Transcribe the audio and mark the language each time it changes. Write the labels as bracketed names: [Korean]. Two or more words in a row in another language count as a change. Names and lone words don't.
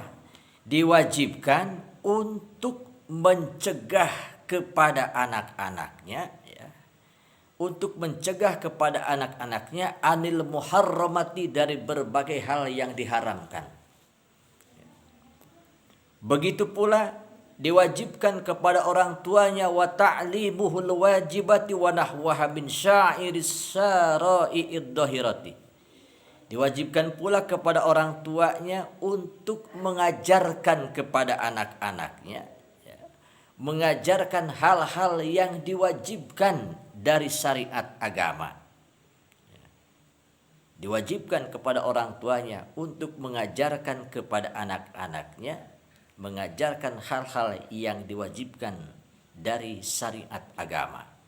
[Indonesian] Diwajibkan untuk mencegah kepada anak-anaknya ya, untuk mencegah kepada anak-anaknya [Arabic] عن المحرمات [Indonesian] dari berbagai hal yang diharamkan. Begitu pula diwajibkan kepada orang tuanya, [Arabic] وتعليمه الواجبات ونحوها من سائر الشرائع الظاهرة. [Indonesian] Diwajibkan pula kepada orang tuanya untuk mengajarkan kepada anak-anaknya ya, mengajarkan hal-hal yang diwajibkan dari syariat agama. Diwajibkan kepada orang tuanya untuk mengajarkan kepada anak-anaknya, mengajarkan hal-hal yang diwajibkan dari syariat agama.